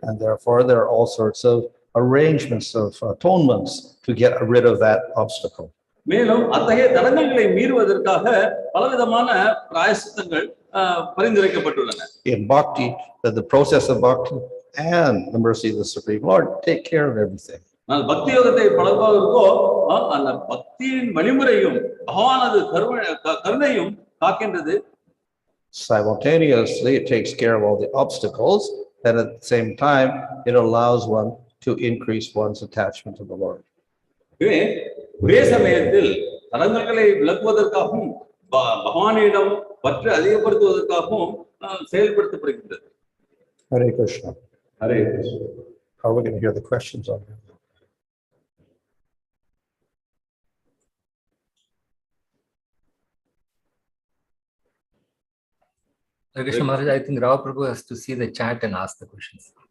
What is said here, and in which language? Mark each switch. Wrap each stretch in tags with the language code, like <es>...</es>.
<en>And therefore there are all sorts of arrangements of atonements to get rid of that obstacle.</en> <ta>மேலும் அத்தகைய தடங்கல்களை மீறுவதற்காக பலவிதமான பிராயசித்தங்கள் பரிந்துரைக்கப்பட்டுள்ளன.</ta> <en>In bhakti, the process of bhakti and the mercy of the Supreme Lord take care of everything.</en> <ta>நான் பக்தி யோகத்தை பழகுவதற்கோ அந்த பக்தியின் வழிமுறையும் பகவானது கருணையும் காக்கின்றது.</ta> <en>Simultaneously, it takes care of all the obstacles, and at the same time, it allows one to increase one's attachment to the Lord.</en> <ta>ஒரே சமயத்தில் தடங்கல்களை விளக்குவதற்காகவும் பகவானிடம் பற்று அதிகப்படுத்துவதற்காகவும் செயல்படுத்தப்படுகின்றது.</ta> <en>Hare Krishna. Hare Krishna. Are we going to hear the questions on that? Krishna Maharaj, I think Rao Prabhu has to see the chat and ask the questions.</en>